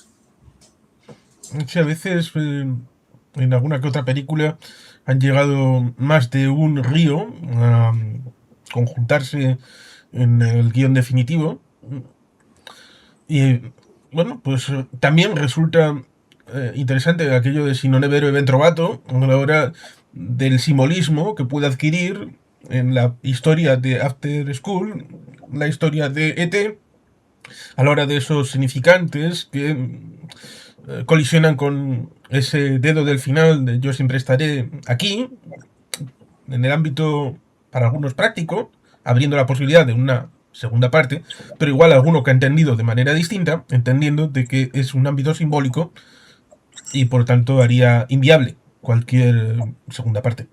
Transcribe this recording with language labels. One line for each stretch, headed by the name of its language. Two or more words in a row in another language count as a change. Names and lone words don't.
Spanish: Sí, a veces en alguna que otra película han llegado más de un río a conjuntarse en el guión definitivo. Y bueno, pues también resulta interesante aquello de
Italian: si non è vero e ben trovato,
Spanish: a la hora del simbolismo que puede adquirir en la historia de After School, la historia de ET, a la hora de esos significantes que colisionan con ese dedo del final de yo siempre estaré aquí, en el ámbito para algunos práctico, abriendo la posibilidad de una segunda parte, pero igual alguno que ha entendido de manera distinta, entendiendo de que es un ámbito simbólico y por tanto haría inviable cualquier segunda parte.